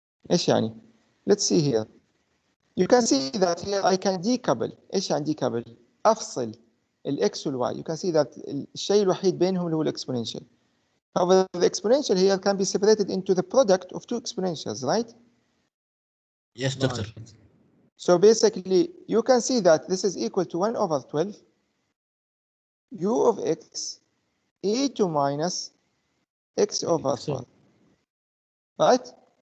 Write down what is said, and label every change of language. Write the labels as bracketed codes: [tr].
[ar] ايش يعني؟ [en] Let's see here. You can see that here I can decouple. [ar] ايش يعني decouple؟ افصل الاكس والواي. [en] You can see that [ar] الشيء الوحيد بينهم اللي هو الاكسبوننشال. [en] However, the exponential here can be separated into the product of two exponentials, right? Yes, doctor. So basically, you can see that this is equal to 1 over 12 u of x e to minus x over 4, right?